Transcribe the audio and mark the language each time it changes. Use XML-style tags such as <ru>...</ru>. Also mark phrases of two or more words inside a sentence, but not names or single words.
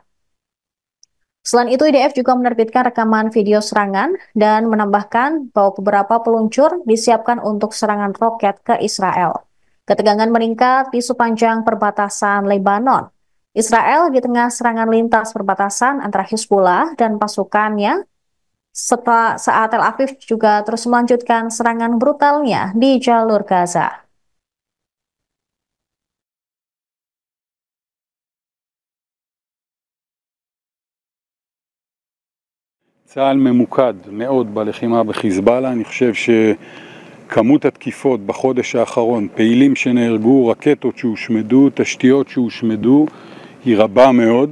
<id>Selain itu, IDF juga menerbitkan rekaman video serangan dan menambahkan bahwa beberapa peluncur disiapkan untuk serangan roket ke Israel. Ketegangan meningkat di sepanjang perbatasan Lebanon. Israel di tengah serangan lintas perbatasan antara Hizbullah dan pasukannya, saat Tel Aviv juga terus melanjutkan serangan brutalnya di jalur Gaza.</id> <he>צה"ל ממוקד מאוד בלחימה בחיזבאללה. אני חושב שכמות התקיפות בחודש האחרון, פעילים שנהרגו, רקטות שהושמדו, תשתיות שהושמדו, היא רבה מאוד.</he>